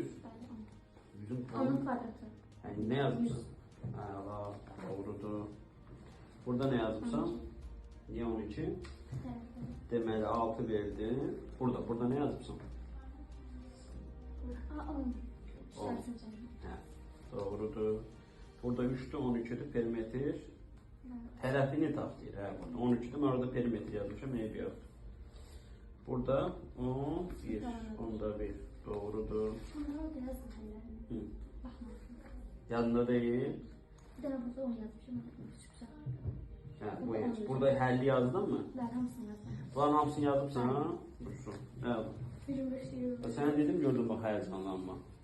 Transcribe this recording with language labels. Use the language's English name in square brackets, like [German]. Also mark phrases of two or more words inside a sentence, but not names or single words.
[Azerbaijani] 100'ün Onun kvadratı. [Turkish] Yani ne yazmışsın? Allah doğrudur. Burada ne yazmışsan? Niye 12? [Azerbaijani] Deməli 6 verdi. [Turkish] Burada ne yazmışsın? [Azerbaijani] Aa, 10. Hə, doğrudur. Burada 3'tü, 12'de perimetr. Tərəfini tapdıyır. Hə, burada 12'de mən orada perimetr yazmışam, eyb yoxdur. Burada 11, onda 1. Doğrudur. Orada yazdım həllərini. [Turkish] Yanında değil. [Azerbaijani] Bir dənə burada 10 yazmışım. Hə, bu heç. Burada həlli yazdın mı? Mən hamısını yazdım. Bunların hamısını yazıbsan, ha? Dursun. Hə. 25 euro. [Turkish] Sen dedim gördüm bak heyecanlanma.